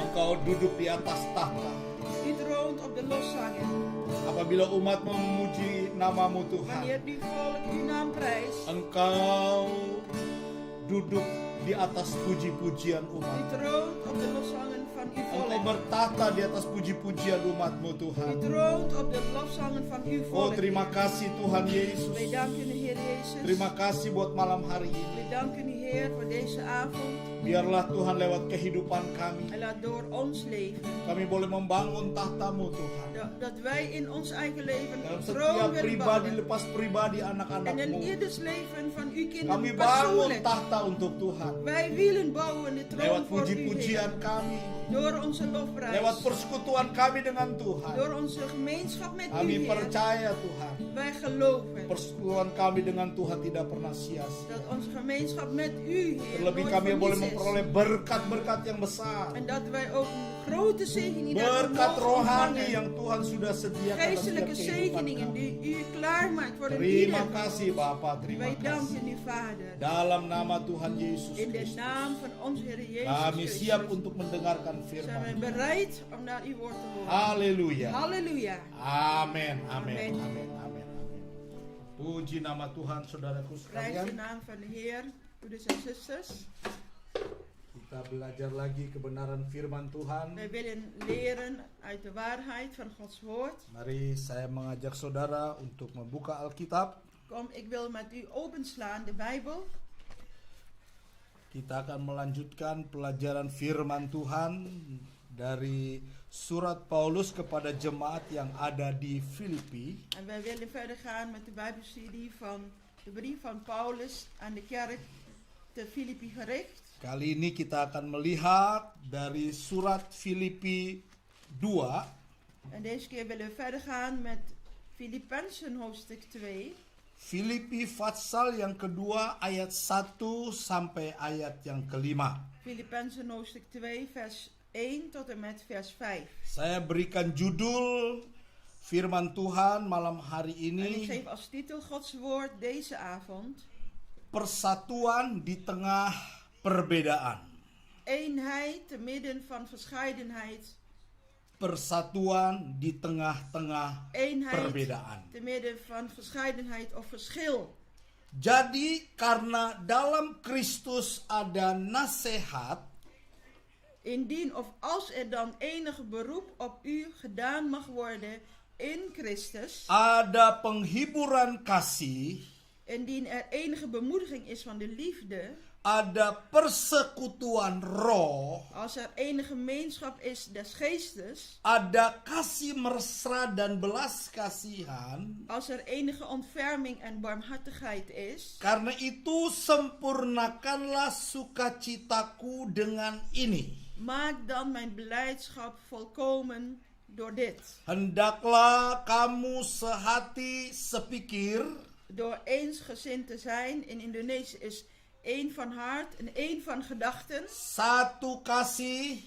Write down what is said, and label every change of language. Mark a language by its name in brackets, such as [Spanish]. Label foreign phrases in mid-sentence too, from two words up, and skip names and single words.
[Indonesian] Engkau duduk di atas tahta. [Dutch] U troont op de loszangen. [Indonesian] Apabila umat memuji namamu Tuhan, [Dutch] Wanneer uw volk uw naam prijst. [Indonesian] Engkau duduk di atas puji-pujian [Dutch] U [Indonesian] umat. [Dutch] troont op de loszangen van uw [Indonesian] Engkau [Dutch] volk. [Indonesian] bertahta di atas puji-pujian umatmu [Dutch] U [Indonesian] Tuhan. [Dutch] troont op de lofzangen van uw Oh, volk. [Indonesian] terima [Dutch] Heer. [Indonesian] kasih Tuhan Yesus. [Dutch] Wij danken u, Heer Jezus. [Indonesian] Terima kasih buat malam hari ini. [Dutch] We danken u, Heer, voor deze avond. [Indonesian] Biarlah Tuhan lewat kehidupan kami, [Dutch] En laat door ons leven, [Indonesian] kami boleh membangun tahtamu Tuhan. [Dutch] dat wij in ons eigen leven [Indonesian] Dalam [Dutch] een [Indonesian] setiap [Dutch] troon willen [Indonesian] pribadi [Dutch] bouwen. [Indonesian] lepas pribadi [Dutch] En in [Indonesian] anak-anakmu, [Dutch] ieders leven van uw [Indonesian] kami [Dutch] kinderen [Indonesian] bangun [Dutch] persoonlijk. [Indonesian] tahta untuk Tuhan. [Dutch] Wij willen bouwen de troon [Indonesian] Lewat [Dutch] voor u, [Indonesian] puji-pujian [Dutch] Heer. [Indonesian] kami, [Dutch] Door onze lofprijs. [Indonesian] lewat persekutuan kami dengan Tuhan. [Dutch] Door onze gemeenschap met u, [Indonesian] Kami [Dutch] Heer. [Indonesian] percaya Tuhan, [Dutch] Wij geloven [Indonesian] persekutuan kami dengan Tuhan tidak pernah sia-sia. [Dutch] dat onze gemeenschap met u, Heer, [Indonesian] Terlebih [Dutch] nooit [Indonesian] kami [Dutch] voor [Indonesian] boleh [Dutch] niets is. [Indonesian] memperoleh berkat-berkat yang besar. [Dutch] En dat wij ook een grote zegening daarvoor [Indonesian] Berkat [Dutch] mogen [Indonesian] rohani [Dutch] ontvangen. [Indonesian] yang Tuhan sudah sediakan dalam setiap [Dutch] Geestelijke [Indonesian] kehidupan [Dutch] zegeningen [Indonesian] kami. [Dutch] die u klaarmaakt voor een [Indonesian] Terima [Dutch] ieder. [Indonesian] kasih Bapa, terima [Dutch] Wij [Indonesian] kasih. [Dutch] danken u, Vader. [Indonesian] Dalam nama Tuhan Yesus [Dutch] In de [Indonesian] Kristus, [Dutch] naam van onze Heer Jezus [Indonesian] kami siap [Dutch] Christus [Indonesian] untuk mendengarkan [Dutch] zijn [Indonesian] firman. [Dutch] wij bereid om naar uw woord te horen. [Indonesian] Haleluya. [Dutch] Halleluja. [Indonesian] Amin, amin, [Dutch] Amin. [Indonesian] amin, amin, amin. Puji nama Tuhan, saudaraku [Dutch] Prijs de [Indonesian] sekalian. [Dutch] naam van de Heer, broeders en zusters. [Indonesian] Kita belajar lagi kebenaran firman Tuhan. [Dutch] Wij willen leren uit de waarheid van Gods woord. [Indonesian] Mari saya mengajak saudara untuk membuka Alkitab. [Dutch] Kom, ik wil met u openslaan de Bijbel. [Indonesian] Kita akan melanjutkan pelajaran firman Tuhan dari surat Paulus kepada jemaat yang ada di Filipi. [Dutch] En wij willen verder gaan met de Bijbelstudie van de brief van Paulus aan de kerk te Filippi gericht. [Indonesian] Kali ini kita akan melihat dari surat Filipi 2. [Dutch] En deze keer willen we verder gaan met Filippenzen hoofdstuk 2. [Indonesian] Filipi pasal yang kedua ayat 1 sampai ayat yang kelima. [Dutch] Filippenzen hoofdstuk 2 vers 1 tot en met vers 5. [Indonesian] Saya berikan judul firman Tuhan malam hari [Dutch] En ik [Indonesian] ini, [Dutch] geef als titel Gods woord deze avond. [Indonesian] Persatuan di tengah perbedaan. [Dutch] Eenheid te midden van verscheidenheid. [Indonesian] Persatuan di tengah-tengah [Dutch] Eenheid [Indonesian] perbedaan. [Dutch] te midden van verscheidenheid of verschil. [Indonesian] Jadi karena dalam Kristus ada nasihat, [Dutch] Indien of als er dan enig beroep op u gedaan mag worden in Christus. [Indonesian] ada penghiburan kasih, [Dutch] Indien er enige bemoediging is van de liefde. [Indonesian] ada persekutuan roh, [Dutch] Als er enige gemeenschap is des geestes. [Indonesian] ada kasih mesra dan belas kasihan. [Dutch] Als er enige ontferming en barmhartigheid is. [Indonesian] Karena itu sempurnakanlah sukacitaku dengan ini. [Dutch] Maak dan mijn blijdschap volkomen door dit. [Indonesian] Hendaklah kamu sehati sepikir, [Dutch] Door eensgezind te zijn. In Indonesië is één van hart en één van gedachten. [Indonesian] satu kasih,